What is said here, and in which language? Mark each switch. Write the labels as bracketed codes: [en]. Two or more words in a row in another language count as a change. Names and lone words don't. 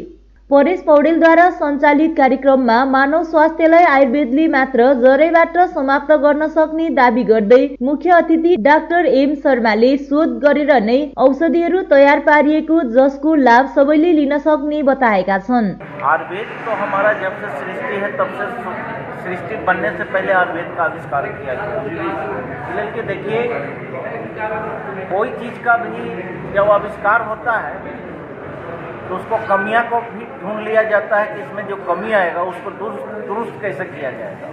[ne] परेश पौडेलद्वारा सञ्चालित कार्यक्रममा मानव स्वास्थ्यलाई आयुर्वेदले मात्र जरैबाट समाप्त गर्न सक्ने दावी गर्दै मुख्य अतिथि डाक्टर एम शर्माले शोध गरेर नै औषधिहरू तयार पारिएको जसको लाभ सबैले लिन सक्ने बताएका छन्। [hi] आयुर्वेद तो हमारा जब से सृष्टि है तब से सृष्टि बनने से पहले आयुर्वेद का आविष्कार किया गया। लेकिन देखिए कोई चीज का भी जब आविष्कार होता है तो उसको कमियां को भी ढूंढ लिया जाता है कि इसमें जो कमी आएगा उसको दुरुस्त कैसे किया जाएगा।